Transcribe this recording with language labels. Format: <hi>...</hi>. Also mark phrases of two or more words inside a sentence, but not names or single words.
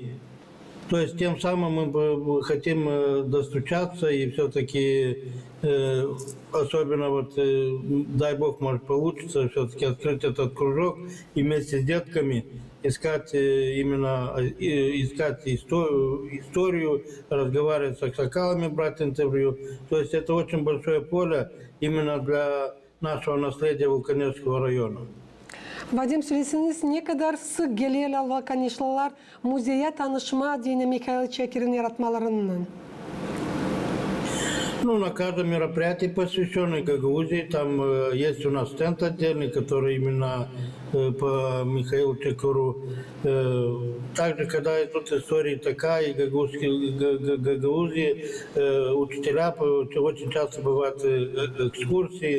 <ru>То есть тем самым мы хотим достучаться и все-таки, особенно вот, дай бог, может получится, все-таки открыть этот кружок и вместе с детками искать историю, разговаривать с аксакалами, брать интервью. То есть это очень большое поле именно для нашего наследия Волканешского района.</ru> <gag>Vadim söyleseniz ne kadar sık geliyorlar Valkanişliler müzeye tanışma dini Mikhail Çakır'ın yaratmalarından?</gag> <ru>Ну, на каждом мероприятии, посвященном Гагаузии, там есть у нас стенд отдельный, который именно по Михаилу Чакыру. Также, когда идут истории такая, Гагаузии, учителя очень часто бывают экскурсии.</ru>